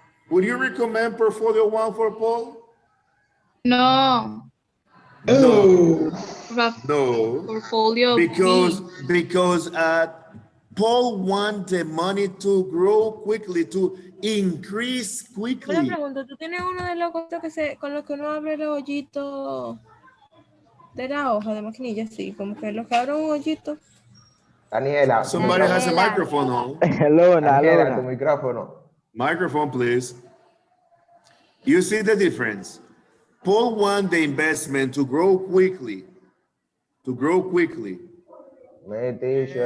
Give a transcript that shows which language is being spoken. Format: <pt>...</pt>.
<en>Would you recommend portfolio 1 for Paul? No. No. Portfolio Because B. Paul wants the money to grow quickly, to increase</en> <es>Una</es> <en>quickly.</en> <es>pregunta, ¿tú tienes uno de los costos con los que uno abre los hoyitos de la hoja de maquinilla? Sí, como que los que abren un hoyito. Daniela.</es> <en>Somebody has a microphone on.</en> <es>Daniela, tu micrófono.</es> <en>Microphone, please. You see the difference? Paul wants the investment to grow quickly. Me, teacher.</en>